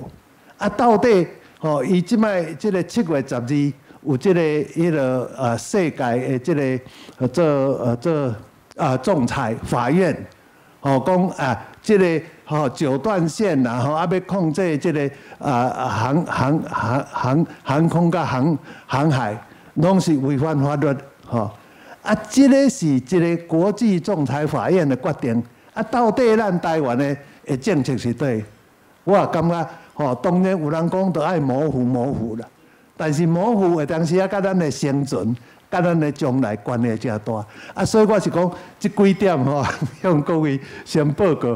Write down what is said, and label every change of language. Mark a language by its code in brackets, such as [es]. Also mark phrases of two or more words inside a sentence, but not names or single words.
[nan] 啊，到底吼，伊即摆即个7月12有即个迄个世界的即个仲裁法院，吼讲即个吼9段线啦，吼要控制即个航空甲航海，拢是违反法律，吼即个是一个国际仲裁法院的决定，到底咱台湾的政策是对？我也感觉。吼，当然有人讲都爱模糊啦，但是模糊的当时甲咱的生存、甲咱的将来关系真大。所以我是讲，这几点吼，向各位先报告。